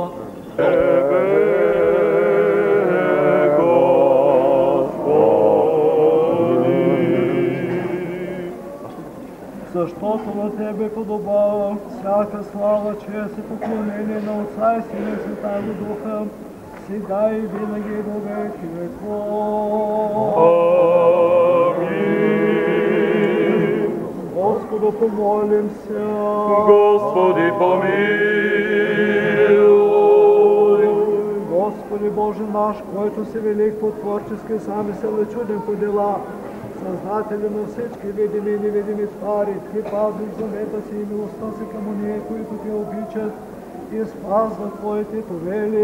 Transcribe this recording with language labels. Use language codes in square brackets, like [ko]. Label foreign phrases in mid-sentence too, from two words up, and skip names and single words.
[bg] Защото на Тебе подобава всяка слава, чест и поклонение на Отца и Сина и Святаго Духа, сега и винаги и [cu] во веки веков. [bg] Амин. [cu] Господу помолим се. Господи, помилуй. [bg] Господи Боже наш, който си велик по творчески замисъл и чуден по дела, Създатели на всички видими и невидими твари, Ти пазиш завета си и милостта си към ония, които Те обичат и спазват Твоите повели.